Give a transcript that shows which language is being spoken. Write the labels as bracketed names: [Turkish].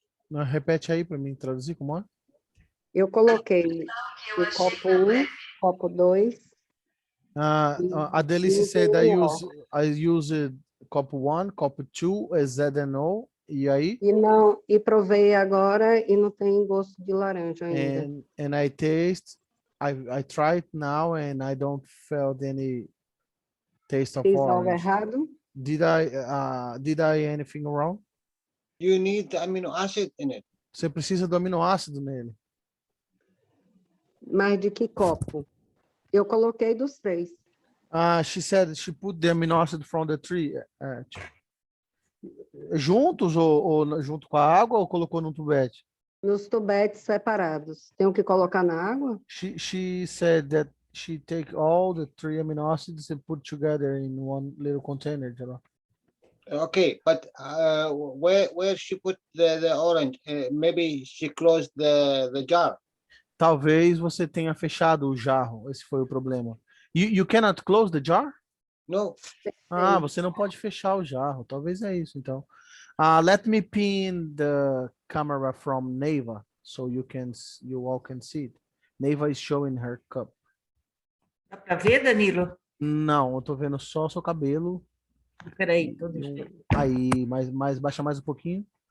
[Portuguese] Não, repete aí para mim traduzir como é. Eu coloquei o copo 1, copo 2. [English] A Delice said I used [Portuguese] copo 1, copo 2 [English] as ZNO. [Portuguese] E aí? E provei agora e não tem gosto de laranja ainda. [English] And I taste, I tried now and I don't felt any taste of [Portuguese] Fiz algo [English] orange. [Portuguese] errado? [English] Did I anything wrong? You need the amino acid in it. [Portuguese] Você precisa do aminoácido nele. Mas de que copo? Eu coloquei dos 3. [English] She said she put the amino acid from the tree. [Portuguese] Juntos ou junto com a água ou colocou num tubete? Nos tubetes separados. Tenho que colocar na água? [English] She said that she take all the 3 amino acids and put together in one little container. Okay, but where she put the orange? Maybe she closed the jar. [Portuguese] Talvez você tenha fechado o jarro. Esse foi o problema. [English] You cannot close the jar? No. [Portuguese] Você não pode fechar o jarro. Talvez é isso, então. [English] Let me pin the camera from Neva so you all can see it. Neva is showing her cup. [Portuguese] Dá para ver, Danilo? Não, eu tô vendo só o seu cabelo. Peraí, Aí, baixa mais um pouquinho.